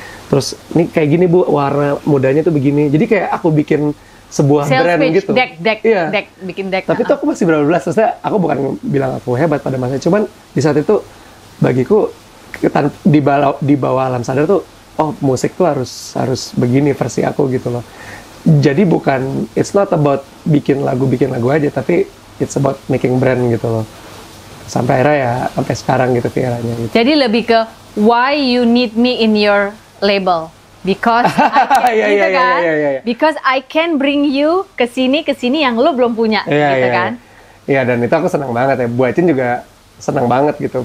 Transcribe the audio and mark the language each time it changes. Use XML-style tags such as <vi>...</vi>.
<id>Terus ini kayak gini Bu, warna mudanya tuh begini. Jadi kayak aku bikin sebuah brand gitu. Bikin deck. Tapi tuh aku masih berapa belas, maksudnya aku bukan bilang aku hebat pada masa, cuman di saat itu bagiku di bawah alam sadar tuh, musik tuh harus begini versi aku gitu loh. Jadi bukan,</id> <en>it's not about</en> <id>bikin lagu aja, tapi</id> <en>it's about making brand</en> <id>gitu loh. Sampai akhirnya ya, sampai sekarang gitu Viera-nya gitu. Jadi lebih ke</id> <en>why you need me in your label. Because I can, gitu kan? Because I can bring you</en> <id>ke sini yang lu belum punya, gitu kan? Iya, dan itu aku senang banget ya. Buacin juga senang banget gitu.</id>